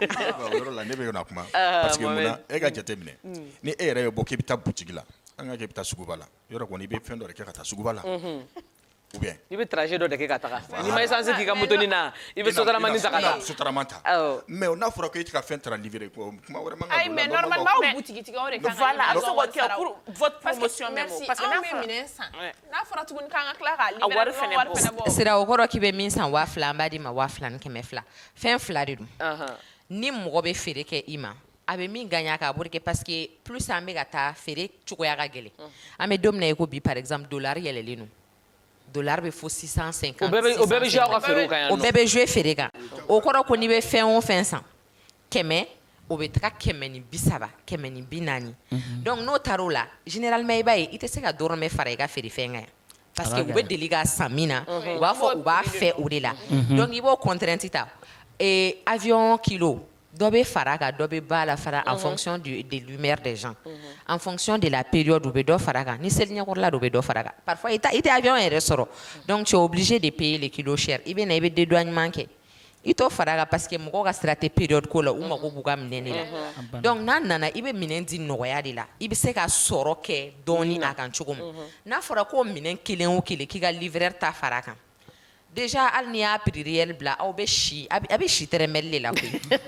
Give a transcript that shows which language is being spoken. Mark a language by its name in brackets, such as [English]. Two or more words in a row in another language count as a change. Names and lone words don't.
[Bambara] o yɔrɔ la ne bɛ na kuma parce que munna e ka jate minɛ ni e yɛrɛ ye bɔ k'i bɛ taa boutique la an ka kɛ i bɛ taa suguba la yɔrɔ kɔni i bɛ fɛn dɔ de kɛ ka taa suguba la [French] ou bien [Bambara] i bɛ trajet dɔ de kɛ ka taga n'i ma essence k'i ka moto nin na i bɛ sotarama ta ka taa sotarama ta mais n'a fɔra ko e tɛ ka fɛn taara livrer kuma wɛrɛ man kan ka don [French] mais normalement [Bambara] boutique tigiw de kan voilà a bɛ se k'o kɛ [French] pour votre promotion même parce que [Bambara] n'a fɔra minɛn san n'a fɔra tuguni k'an ka tila k'a livrer wari fɛnɛ bɔ sira o kɔrɔ k'i bɛ min san 2000 an b'a d'i ma 2000 ni 200 fɛn fila de don ni mɔgɔ bɛ feere kɛ i ma a bɛ min gagner k'a bɔ kɛ [French] parce que plus [Bambara] an bɛ ka taa feere cogoya ka gɛlɛn an bɛ don min na i ko bi [French] par exemple [Bambara] dollar yɛlɛlen don dollar bɛ fo 650 o bɛɛ bɛ jouer aw ka feerew kan yan nɔ o bɛɛ bɛ jouer feere kan o kɔrɔ ko n'i bɛ fɛn o fɛn san 100 o bɛ taga 130 140 donc n'o taar'o la généralement i b'a ye i tɛ se ka dɔrɔmɛ fara i ka feerefɛn kan yan [French] parce que [Bambara] u bɛ deli k'a san min na u b'a fɔ u b'a fɛ o de la donc i b'o contrainte ta avion kilo dɔ bɛ fara a kan dɔ bɛ ba la fara [French] en fonction des lumières des gens en fonction de la période [Bambara] u bɛ dɔ fara a kan ni seli ɲɛkɔrɔla don u bɛ dɔ fara a kan parfois i tɛ avion yɛrɛ sɔrɔ [French] donc tu es obligé de payer les kilos chers [Bambara] i bɛ na i bɛ dédouanement kɛ i t'o fara a kan [French] parce que [Bambara] mɔgɔw ka sira tɛ période ko la u mago b'u ka minɛn de la donc n'a nana i bɛ minɛn di nɔgɔya de la i bɛ se ka sɔrɔ kɛ dɔɔni a kan cogo min n'a fɔra ko minɛn kelen o kelen k'i ka livreur ta fara a kan déjà hali n'i y'a [French] prix réel [Bambara] bila aw bɛ si a bɛ si tɛrɛmɛli de la koyi